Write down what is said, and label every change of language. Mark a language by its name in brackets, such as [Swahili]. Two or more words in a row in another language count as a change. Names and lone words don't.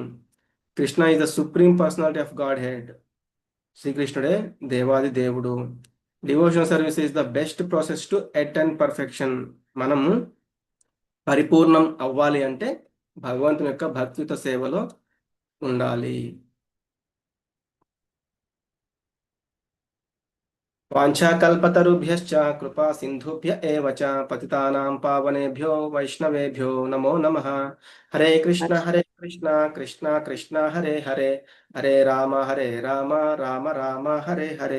[English] Krishna is the Supreme Personality of Godhead. [Telugu] శ్రీకృష్ణుడే దేవాది దేవుడు. [English] Devotional service is the best process to attain perfection. [Telugu] మనము పరిపూర్ణం అవ్వాలి అంటే భగవంతుని యొక్క భక్తియుత సేవలో ఉండాలి. [Sanskrit] వాంఛాకల్పతరుభ్యశ్చ కృపా సింధుభ్య ఏవ చ పతితానాం పావనేభ్యో వైష్ణవేభ్యో నమో నమః. హరే కృష్ణ కృష్ణ కృష్ణ హరే హరే, హరే రామ రామ రామ హరే హరే.